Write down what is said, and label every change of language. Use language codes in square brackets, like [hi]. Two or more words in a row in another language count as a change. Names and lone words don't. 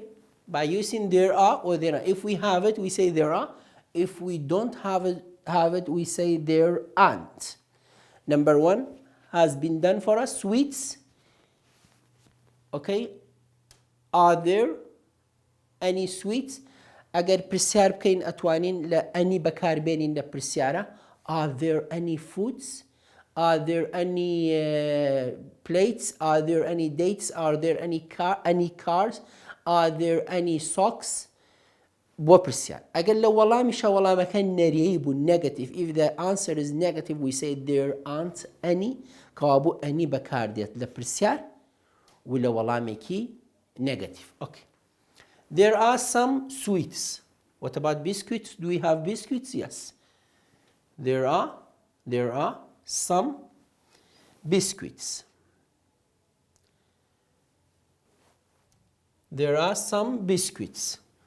[en] By using there are or there are. If we have it, we say there are. If we don't have it, we say there aren't. Number 1 has been done for us. Sweets. Okay? Are there any sweets? [ckb] اگر پرسیار بکەین ئەتوانین لە ئەنی بەکاربێنین لە پرسیارە. [en] Are there any foods? Are there any plates? Are there any dates? Are there any cars? Are there any socks? [ckb] بۆ پرسیار. ئەگەر لە وەڵامیشە وەڵامەکە نەریەی بوو negative. [en] If the answer is negative, we say there aren't any. [ckb] کەوابوو ئەنی بەکاردێت لە پرسیار و لە وەڵامێکی [en] negative. Okay. There are some sweets. What about biscuits? Do we have biscuits? Yes. There are some biscuits. There are some biscuits.